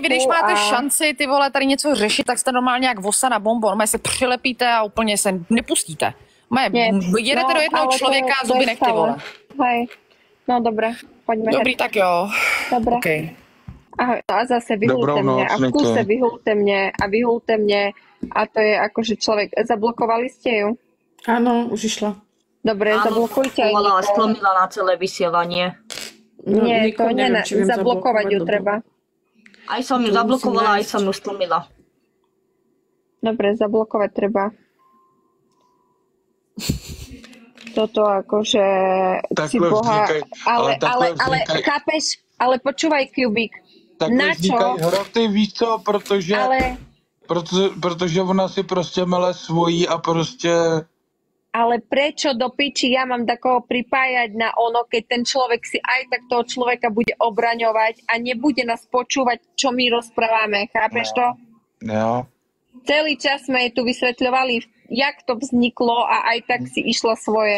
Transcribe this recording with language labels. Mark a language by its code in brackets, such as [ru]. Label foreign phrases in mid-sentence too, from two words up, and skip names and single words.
[cs] Taky vy, když máte šanci, ty vole, tady něco řešit, tak jste normálně jak vosa na bonbon, se přilepíte a úplně se nepustíte. Jedete do jednoho člověka a zuby nechte, vole. Hej, no dobré, pojďme. Dobrý, tak jo. [sk] Dobré. Okay. [cs] A zase vyhulte mě a v kuse vyhulte mě a to je akože člověk, zablokovali jste ju? [sk] Áno, už išla. Dobre, zablokujte aj Nikol. Stlmila na celé vysielanie. Nie, to zablokovať ju treba. Aj som ju zablokovala, aj som ju stlmila. Dobre, zablokovať treba. Toto akože si boha... Ale chápeš, ale počúvaj, Kubik. [cs] Takhle vznikají hroty, víš co, protože ona si prostě mele svojí a prostě... [sk] Ale prečo do piči ja mám takoho pripájať na ono, keď ten človek si aj tak toho človeka bude obraňovať a nebude nás počúvať, čo my rozprávame. Chápeš to? [cs] Jo. [sk] Celý čas sme jej tu vysvetľovali, jak to vzniklo a aj tak si išla svoje.